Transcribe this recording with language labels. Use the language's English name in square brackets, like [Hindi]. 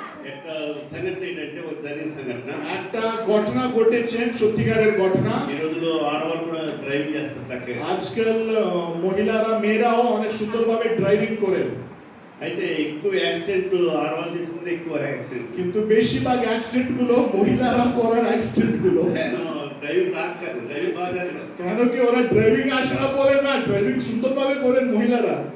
[Telugu] একটা సంఘటన ఏంటంటే, ఒక జరిగిన సంఘటన, [Bangla] একটা ঘটনা ঘটেছেন, সত্যিকারের ঘটনা। [Telugu] ఈ రోజుల్లో ఆడవాళ్ళు కూడా డ్రైవింగ్ చేస్తారు చక్కగా. [Bangla] আজকাল মহিলারা, মেয়েরাও অনেক সুন্দরভাবে ড্রাইভিং করেন, [Telugu] అయితే ఎక్కువ యాక్సిడెంట్ ఆడవాళ్ళు చేసుకుంటే ఎక్కువ యాక్సిడెంట్. [Bangla] কিন্তু বেশিরভাগ অ্যাক্সিডেন্ট গুলো মহিলারা করার অ্যাক্সিডেন্ট গুলো। [Telugu] నేను డ్రైవింగ్ రాక కాదు, డ్రైవింగ్ బాగా చేస్తాను, [Bangla] কেন কি ওরা ড্রাইভিং আসে না বলে না, ড্রাইভিং সুন্দরভাবে করেন মহিলারা,